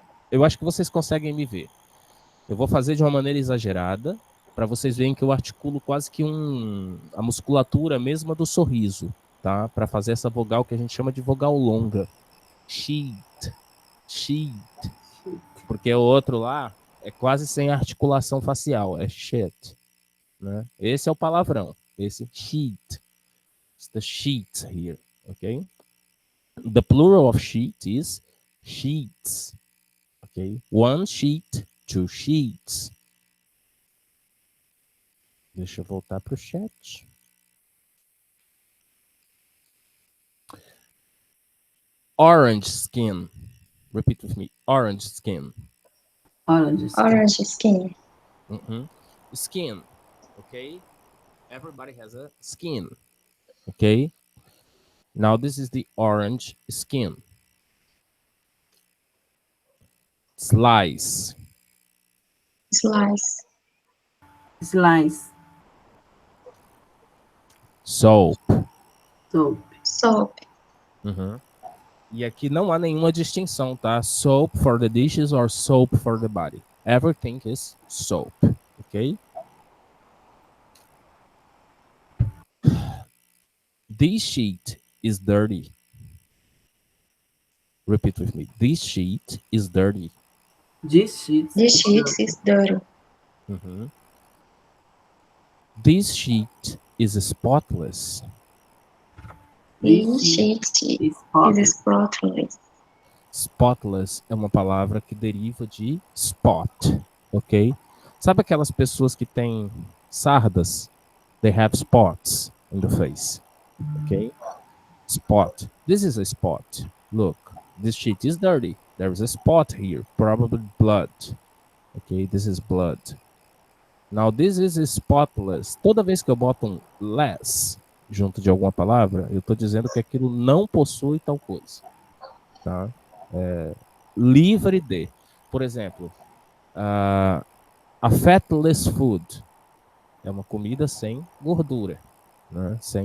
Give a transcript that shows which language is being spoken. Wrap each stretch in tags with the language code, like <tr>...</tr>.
<pt>Eu acho que vocês conseguem me ver. Eu vou fazer de uma maneira exagerada, para vocês verem que eu articulo quase que a musculatura mesma do sorriso, tá? Para fazer essa vogal que a gente chama de vogal longa.</pt> <en>Sheet. Sheet.</en> <pt>Porque o outro lá é quase sem articulação facial, é shit. Né? Esse é o palavrão. Esse sheet.</pt> <en>It's the sheets here, okay? The plural of sheet is sheets. Okay? One sheet, two sheets.</en> <pt>Deixa eu voltar para o chat.</pt> <en>Orange skin. Repeat with me. Orange skin. Orange skin. Orange skin. Skin. Okay? Everybody has a skin. Okay? Now this is the orange skin. Slice. Slice. Slice. Soap. Soap. Soap.</en> <pt>E aqui não há nenhuma distinção, tá?</pt> <en>Soap for the dishes or soap for the body. Everything is soap, okay? This sheet is dirty. Repeat with me. This sheet is dirty. This sheet is dirty. This sheet is spotless. This sheet is spotless.</en> <pt>Spotless é uma palavra que deriva de spot, ok? Sabe aquelas pessoas que têm sardas?</pt> <en>They have spots in the face, ok? Spot. This is a spot. Look, this sheet is dirty. There is a spot here, probably blood. Ok, this is blood. Now, this is spotless.</en> <pt>Toda vez que eu boto um less junto de alguma palavra, eu estou dizendo que aquilo não possui tal coisa. Tá? Livre de. Por exemplo, a fatless food é uma comida sem gordura, né?</pt>